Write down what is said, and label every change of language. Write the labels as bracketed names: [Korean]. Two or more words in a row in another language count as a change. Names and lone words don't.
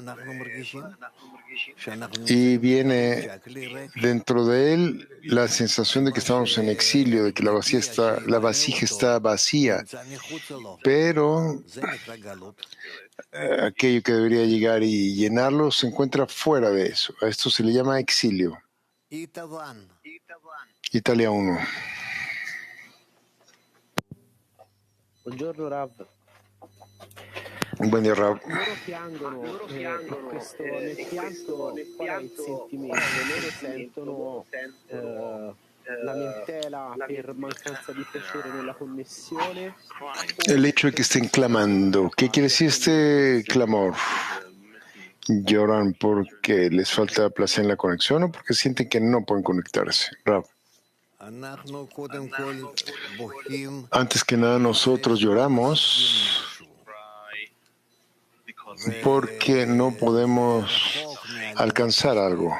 [Spanish] Y viene dentro de él la sensación de que estamos en exilio, de que la vasija está vacía, pero aquello que debería llegar y llenarlo se encuentra fuera de eso. A esto se le llama exilio. Italia 1. [Italian] Buongiorno Rav. [Spanish] Buen día, Rav. [Italian] Loro piangono nel pianto qual è il sentimento? Loro sentono lamentela per mancanza di piacere nella connessione. [Spanish] El hecho de que estén clamando, ¿qué quiere decir este clamor? ¿Lloran porque les falta placer en la conexión o porque sienten que no pueden conectarse? Rav. Antes que nada, nosotros lloramos porque no podemos alcanzar algo.